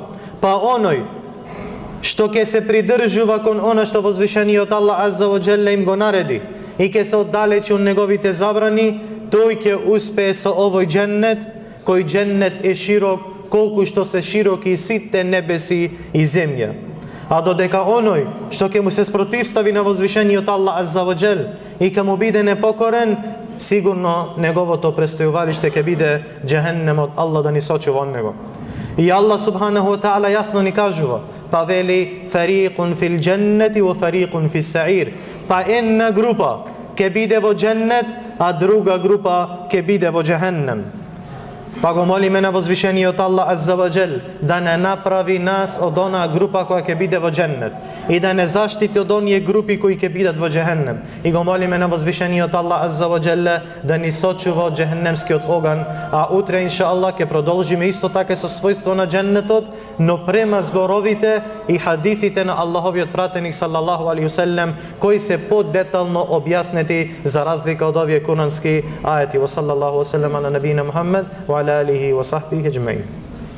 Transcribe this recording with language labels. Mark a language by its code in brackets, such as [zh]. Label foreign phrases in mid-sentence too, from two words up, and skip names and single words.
[mk] Па оној што ќе се придржува кон она што возвишениот Аллах [ar] عز وجل [mk] им го нареди и ќе се оддалечи од неговите забрани, тој ќе успее со овој дженнет, кој дженнет е широк колку што се широки сите небеси и земја. А додека оној што ќе му се спротивстави на возвишениот Аллах [ar] عز وجل [mk] и ќе му биде непокорен, сигурно неговото престојувалиште ќе биде джехеннемот, Аллах да ни сочува од него. И Аллах [ar] سبحانه وتعالى [mk] јасно ни кажува, па вели [ar] فريق في الجنة وفريق في السعير. [mk] Па една група ќе биде во дженнет, а друга група ќе биде во джехеннем. Па го молиме на возвишениот Аллах [ar] عز وجل [mk] да не направи нас од онаа група која ќе биде во дженнет и да не заштити од оние групи кои ќе бидат во джехеннем. И го молиме на возвишениот Аллах [ar] عز وجل [mk] да ни сочува од джехеннемскиот оган. А утре иншааллах ќе продолжиме исто така со својство на дженнетот, но према зборовите и хадисите на Аллаховиот пратеник [ar] صلى الله عليه وسلم, [mk] кои се подетално објаснети за разлика од овие курански ајети. [ar] وصلى الله وسلم على نبينا محمد و آله وصحبه أجمعين.